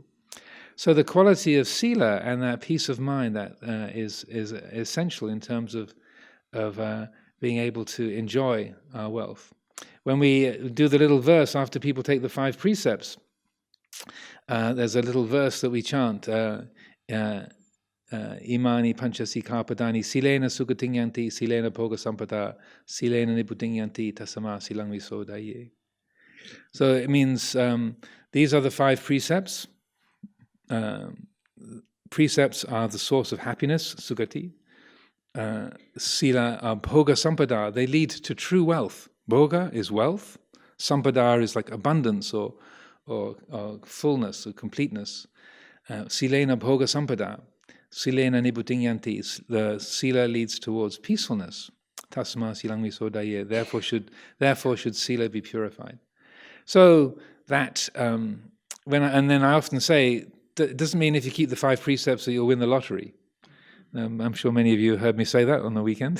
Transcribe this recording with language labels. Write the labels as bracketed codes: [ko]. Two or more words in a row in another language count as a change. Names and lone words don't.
[en] So the quality of sila and that peace of mind that is essential in terms of being able to enjoy our wealth. When we do the little verse after people take the 5 precepts, there's a little verse that we chant. [pi] Imani panchasika padani silena sugatingyanti silena bhoga sampada silena nibutingyanti tasama silang visodaye. [en] So it means these are the 5 precepts. Precepts are the source of happiness, sugati. Sila are [pi] bhoga sampada, [en] they lead to true wealth. Bhoga is wealth, sampada is like abundance or fullness or completeness. [pi] Silena bhoga sampada. Silena nibutingyanti, [en] the sila leads towards peacefulness. [pi] Tasma silang visodaye, [en] therefore should sila be purified. So that and then I often say that it doesn't mean if you keep the 5 precepts that you'll win the lottery. I'm sure many of you heard me say that on the weekend.